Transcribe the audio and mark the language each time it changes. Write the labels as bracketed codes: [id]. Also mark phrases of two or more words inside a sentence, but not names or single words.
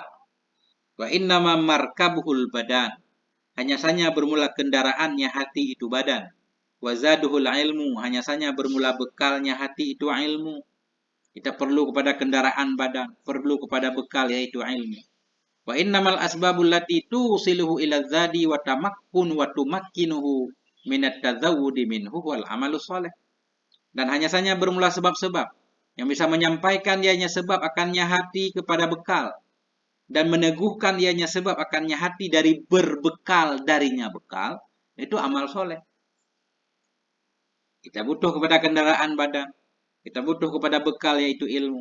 [ar] وإنما مركبه البدن. [id] Hanya saja bermula kendaraannya hati itu badan. [ar] وزاده العلم. [id] Hanya saja bermula bekalnya hati itu ilmu. Kita perlu kepada kendaraan badan, perlu kepada bekal yaitu ilmu. [ar] وإنما الأسباب التي توصله إلى الزاد وتمكن وتمكنه من التزود منه والعمل الصالح. [id] Dan hanya saja bermula sebab-sebab yang bisa menyampaikan ianya sebab akannya hati kepada bekal dan meneguhkan ianya sebab akannya hati dari berbekal darinya bekal, itu amal soleh. Kita butuh kepada kendaraan badan, kita butuh kepada bekal yaitu ilmu.